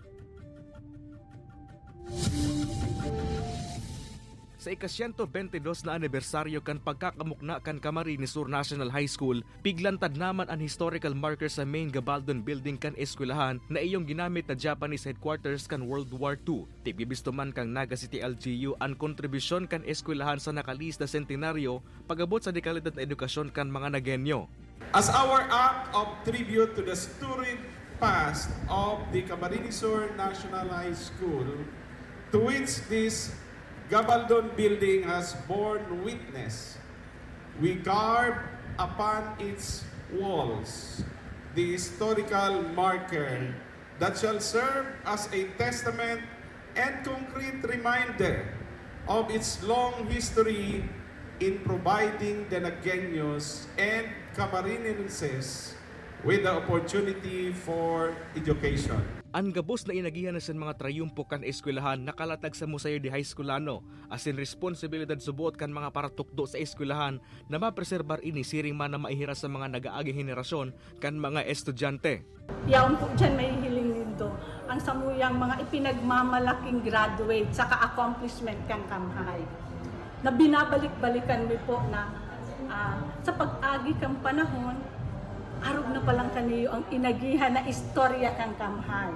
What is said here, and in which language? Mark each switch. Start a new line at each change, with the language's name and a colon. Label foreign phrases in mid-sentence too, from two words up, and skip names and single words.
Bikol: Sa ika-122 na anibersaryo kan pagkakamukna kan Camarines Sur National High School, piglantad naman ang
English: historical marker
Bikol: sa
English: main Gabaldon building
Bikol: kan eskwelahan na iyong ginamit na
English: Japanese headquarters
Bikol: kan World War II. Tibibisto man kang Naga City LGU ang kontribusyon kan eskwelahan sa nakalis na sentenaryo pagabot sa dekalidad na edukasyon kan mga Nagenyo.
English: As our act of tribute to the storied past of the Camarines Sur National High School, to which this Gabaldon building has borne witness, we carve upon its walls the historical marker that shall serve as a testament and concrete reminder of its long history in providing the Nageños and Camarinenses with the opportunity for education.
Bikol: Ang gabos na inagihan sa mga trayumpo kan eskwelahan nakalatag sa Museo de High Schoolano as in responsibilidad subuot kan mga paratukdo sa eskwelahan na mapreserbar ini siring man na maihira sa mga nagaaging henerasyon kan mga estudyante. Yaon po dyan may hiling nito ang samuyang mga ipinagmamalaking graduate sa ka-accomplishment kang kamhay na binabalik-balikan mi po na sa pag-agi kang panahon arog na palang kaniyo ang inagihan na istorya kang kamhay.